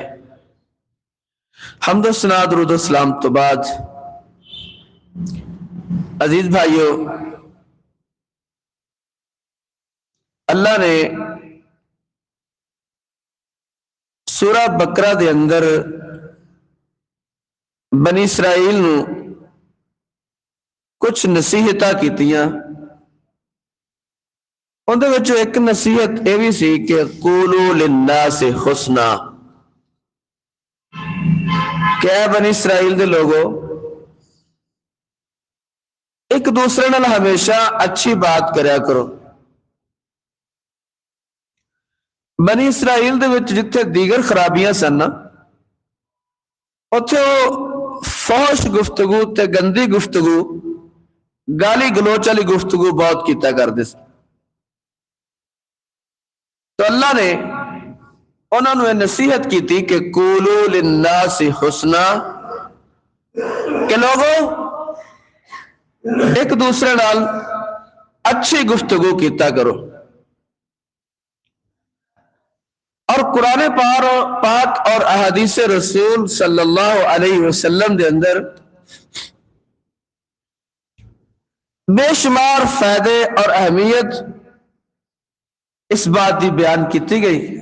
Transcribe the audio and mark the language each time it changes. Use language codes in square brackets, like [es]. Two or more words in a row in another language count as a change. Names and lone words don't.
[pa] حمد و ثنا درود و سلام تو بعد عزیز بھائیو، اللہ نے سورہ بقرہ دے اندر بنی اسرائیل نو کچھ نصیحتاں کیتیاں، اندر وچوں ایک نصیحت یہ بھی سی کہ [ar] قولوا للناس حسنا، [pa] کہ اے بنی اسرائیل دے لوگو ایک دوسرے نال ہمیشہ اچھی بات کریا کرو۔ بنی اسرائیل دے وچ جتھے دیگر خرابیاں سن نا، اتھے وہ فحش گفتگو تے گندی گفتگو، گالی گلوچ والی گفتگو بہت کیتا کرتے سن۔ [ur] تو اللہ نے انہوں نے نصیحت کی تھی کہ [ar] قولوا للناس حسنا، [pa] کہ لوگوں ایک دوسرے نال اچھی گفتگو کیتا کرو۔ [ur] اور قرآن پاک اور احادیث رسول صلی اللہ علیہ وسلم دے اندر بے شمار فائدے اور اہمیت اس بات کی بیان کی گئی۔